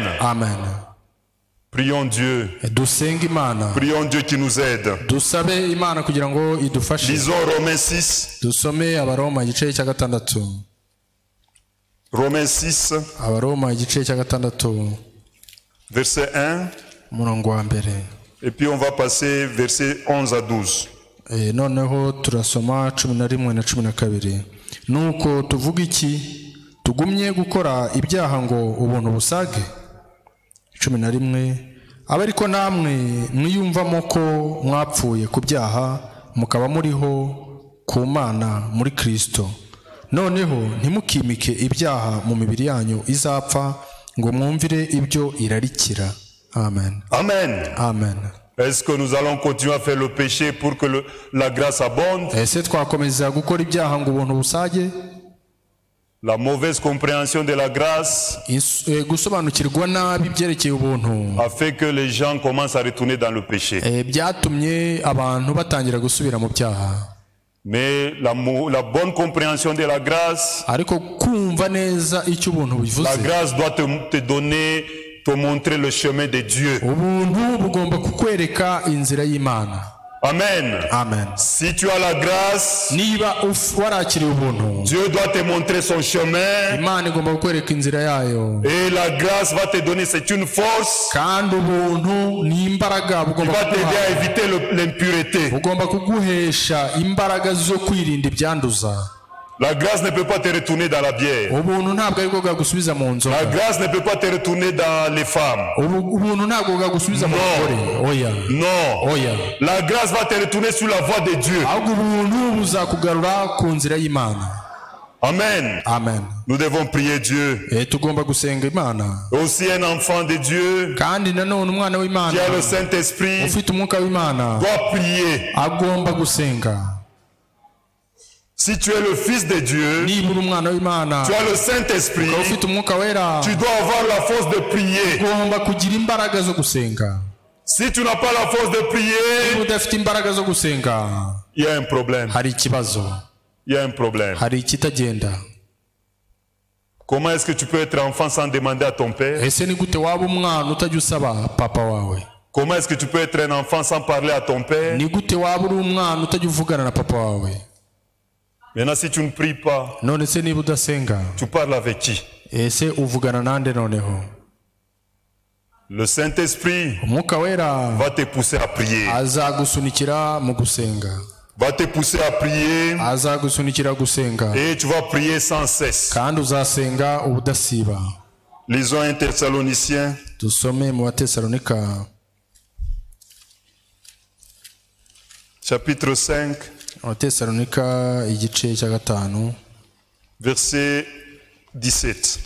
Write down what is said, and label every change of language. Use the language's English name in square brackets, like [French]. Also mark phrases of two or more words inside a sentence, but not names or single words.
[French] Amen. Prions Dieu. [Kinyarwanda] dusenge Imana. [French] Prions Dieu qui nous aide. [Kinyarwanda] dusabe Imana kugira ngo idufashe. [French] Lisons Romains 6. [Kinyarwanda] dusome Abaroma igice cya 6. [French] Romains 6. [Kinyarwanda] Abaroma igice cya 6. [French] Verset 1. [Kinyarwanda] umurongo wa mbere. [French] Et puis on va passer verset 11 à 12. [Kinyarwanda] noneho turasoma 11 na 12. nuko tuvuga iki? tugumye gukora ibyaha ngo ubuntu busage? 11. aba ariko namwe mwiyumvamo ko mwapfuye ku byaha mukaba muriho ku Mana muri Kristo. noneho ntimukimike ibyaha mu mibiri yanyu izapfa ngo mwumvire ibyo irarikira. Amen. Amen. Amen. [French] Est-ce que nous allons continuer à faire le péché pour que la grâce abonde? [Kinyarwanda] ese twakomeza gukora ibyaha ngo ubuntu busage? [French] La mauvaise compréhension de la grâce [Kinyarwanda] gusobanukirwa nabi byerekeye ubuntu [French] a fait que les gens commencent à retourner dans le péché. [Kinyarwanda] byatumye abantu batangira gusubira mu byaha. [French] Mais la bonne compréhension de la grâce, [Kinyarwanda] ariko kumva neza icyo ubuntu bivuze, [French] la grâce doit te donner, te montrer le chemin de Dieu. [Kinyarwanda] ubuntu bugomba kukwereka inzira y'Imana. Amen. Amen. [French] Si tu as la grâce, [Kinyarwanda] niba warakiriye ubuntu, [French] Dieu doit te montrer son chemin. [Kinyarwanda] Imana igomba kukwereka inzira yayo. [French] Et la grâce va te donner, c'est une force. [Kinyarwanda] kandi ubuntu ni imbaraga bugomba [French] va t'aider à éviter l'impureté. [Kinyarwanda] bugomba kuguhesha imbaraga zo kwirinda ibyanduza. [French] La grâce ne peut pas te retourner dans la bière. [Kinyarwanda] ubuntu ntabwo ari bwo bwagusubiza mu nzoga. [French] La grâce ne peut pas te retourner dans les femmes. [Kinyarwanda] ubuntu ntabwo bwagusubiza mu bagore. oya. [French] Non. [Kinyarwanda] oya. [French] La grâce va te retourner sur la voie de Dieu. [Kinyarwanda] ahubwo ubuntu buzakugarura ku nzira y'Imana. Amen. Amen. [French] Nous devons prier Dieu. [Kinyarwanda] tugomba gusenga Imana. [French] Aussi un enfant de Dieu [Kinyarwanda] kandi nanone umwana w'Imana [French] qui a le Saint-Esprit [Kinyarwanda] ufite umwuka w'Imana [French] doit prier. [Kinyarwanda] agomba gusenga. [French] Si tu es le fils de Dieu, [Kinyarwanda] niba uri umwana w'Imana, [French] tu as le Saint-Esprit, [Kinyarwanda] ufite umwuka wera, [French] tu dois avoir la force de prier. [Kinyarwanda] ugomba kugira imbaraga zo gusenga. [French] Si tu n'as pas la force de prier, [Kinyarwanda] udafite imbaraga zo gusenga, [French] il y a un problème. [Kinyarwanda] hari ikibazo. [French] Il y a un problème. [Kinyarwanda] hari ikitagenda. [French] Comment est-ce que tu peux être enfant sans demander à ton père? [Kinyarwanda] ese ni gute waba umwana utajya usaba papa wawe? [French] Comment est-ce que tu peux être un enfant sans parler à ton père? [Kinyarwanda] ni gute waba uri umwana utajya uvugana na papa wawe? [French] Maintenant, si tu ne pries pas, [Kinyarwanda] none se niba udasenga, [French] tu parles avec qui? [Kinyarwanda] ese uvugana nande noneho? [French] Le Saint-Esprit [Kinyarwanda] umwuka wera [French] va te pousser à prier. [Kinyarwanda] azagusunikira mu gusenga. [French] Va te pousser à prier. [Kinyarwanda] azagusunikira gusenga. [French] Et tu vas prier sans cesse. [Kinyarwanda] kandi uzasenga ubudasiba. [French] Lisons 1 Thessaloniciens. [Kinyarwanda] dusome mu Batesalonika [French] chapitre 5. [Kinyarwanda] Abatesalonika igice cya 5 [French] verset 17.